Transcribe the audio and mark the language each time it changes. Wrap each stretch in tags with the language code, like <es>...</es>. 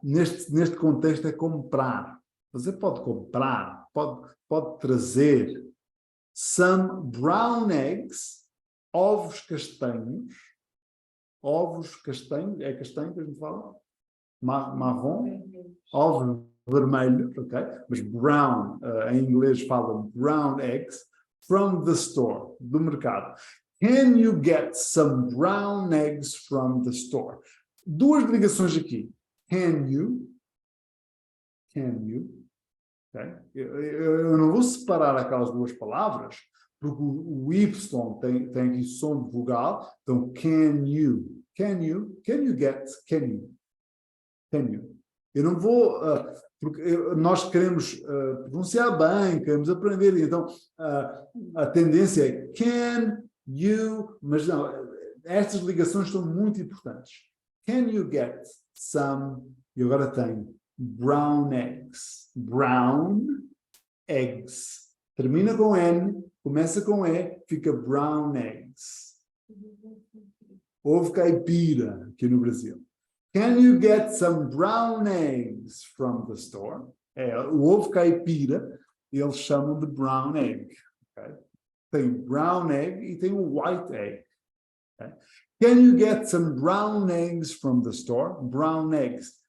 <pt>Neste contexto é comprar. Você pode comprar, pode trazer</pt> <en>some brown eggs,</en> <pt>ovos castanhos. Ovos castanhos, é castanho que a gente fala? Marrom? Ovos vermelhos, ok? Mas brown, em inglês fala</pt> <en>brown eggs, from the store,</en> <pt>do mercado.</pt> <en>Can you get some brown eggs from the store?</en> <pt>2 ligações aqui.</pt> <en>Can you?</en> <pt>Okay? Eu não vou separar aquelas 2 palavras, porque o Y tem aqui som de vogal, então</pt> <en>can you get, can you.</en> <pt>Eu não vou porque nós queremos pronunciar bem, queremos aprender, e então a tendência é</pt> <en>can you,</en> <pt>mas não, estas ligações são muito importantes.</pt> <en>Can you get some,</en> <pt>e agora tem</pt> <en>brown eggs. Brown eggs.</en> <pt>Termina com N, começa com E, fica brown eggs. Ovo caipira, aqui no Brasil.</pt> <en>Can you get some brown eggs from the store?</en> <pt>O ovo caipira, eles chamam de</pt> <en>brown egg.</en> <pt>Okay? Tem brown egg e tem o white egg. Okay?</pt> <en>Can you get some brown eggs from the store? Brown eggs.</en>